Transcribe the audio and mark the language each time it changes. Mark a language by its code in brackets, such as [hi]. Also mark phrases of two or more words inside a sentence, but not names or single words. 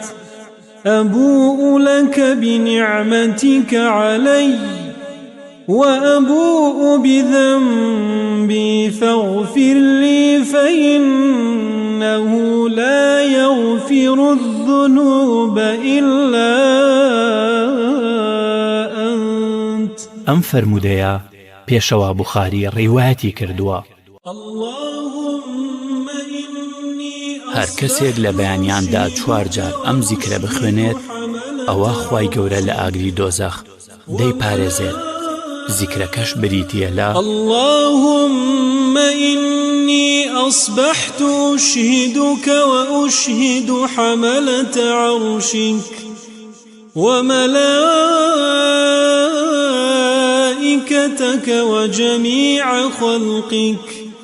[ar] أبوء لك بنعمتك علي وأبوء بذنبي فاغفر لي فإنه لا يغفر الذنوب إلا أنت. [ckb] ئەم فەرموودەیە پێشەوا بوخاری ڕیواتی کردووە. هەر کەسێک لە بەیانیاندا 4 جار ئەم زیکرە بخوێنێت ئەوە خوای گەورە لە ئاگری دۆزەخ دەیپارێزێت. زیکرەکەش بریتیە لە [ar] اللهم إني أصبحت أشهدك وأشهد حملة عرشك وملائكتك وجميع خلقك